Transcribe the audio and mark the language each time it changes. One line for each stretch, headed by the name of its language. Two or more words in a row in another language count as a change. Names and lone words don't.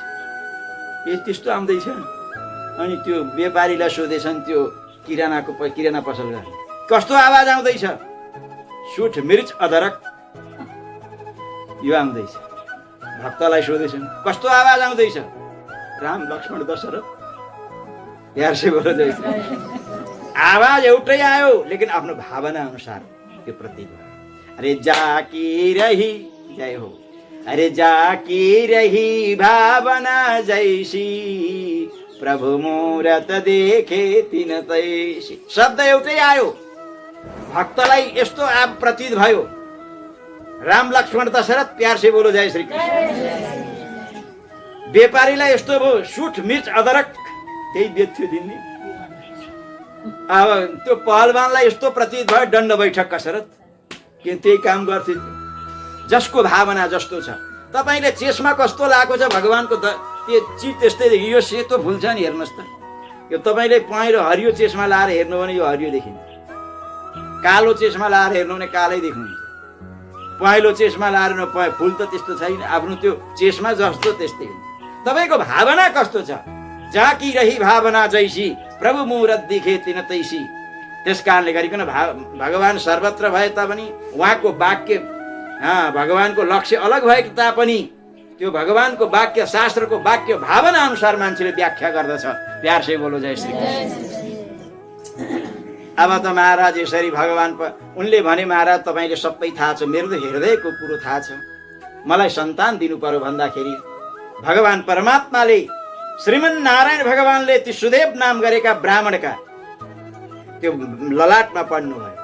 Nepali: त्यस्तो आउँदैछ। अनि त्यो व्यापारीलाई सोधेछन्, त्यो किराना पसल गर्ने, कस्तो आवाज आउँदैछ? सुठ मिर्च अदरक यो आउँदैछ। भक्तलाई सोधेछन् कस्तो आवाज आउँदैछ?
Hindi: राम लक्ष्मण दशरथ प्यार से बोलो जय श्री कृष्ण।
Nepali: आवाज एउटै आयो लेकिन आफ्नो भावना अनुसार त्यो प्रतीक भयो।
Hindi: अरे जाकी रही जय हो, अरे जाकी रही भावना जैसी प्रभु मूरत देखे तिन तैसी।
Nepali: शब्द एउटै आयो, भक्तलाई यस्तो प्रतीत भयो।
Hindi: राम लक्ष्मण दशरथ प्यार से बोलो जय श्री कृष्ण।
Nepali: व्यापारीलाई यस्तो भयो, सुठ मिर्च अदरक त्यही बेच्थ्यो दिल्ली। अब त्यो पहलवानलाई यस्तो प्रतीत भयो, दण्ड बैठक कसरत कि त्यही काम गर्थे। जसको भावना जस्तो छ। तपाईले चेसमा कस्तो लागेको छ भगवानको त्यो चिज त्यस्तै देखि। यो सेतो फुल छ नि हेर्नुहोस् त, यो तपाईले पहेँलो हरियो चेसमा लाएर हेर्नु भने यो हरियो देखिन्छ, कालो चेसमा लाएर हेर्नु भने कालै देखिन्छ, पहेँलो चेसमा लाएर फुल त त्यस्तो छैन, आफ्नो त्यो चेसमा जस्तो त्यस्तै हुन्छ। तपाईको भावना कस्तो छ?
Hindi: जाकी रही भावना जैसी प्रभु मूरत देखे तिन तैसी।
Nepali: त्यस कारणले गरिकन भगवान सर्वत्र भए तापनि उहाँको वाक्य भगवानको लक्ष्य अलग भए तापनि त्यो भगवानको वाक्य शास्त्रको वाक्य भावना अनुसार मान्छेले व्याख्या गर्दछ।
Hindi: प्यार से बोलो जय श्री कृष्ण।
Nepali: अब त महाराज यसरी भगवान उनले भने महाराज तपाईले सबै थाहा छ, मेरो त हृदयको कुरो थाहा छ, मलाई सन्तान दिनु पर्यो भन्दाखेरि भगवान परमात्माले श्रीमन नारायण भगवानले ती सुदेव नाम गरेका ब्राह्मणका त्यो ललाटमा पढ्नु भयो।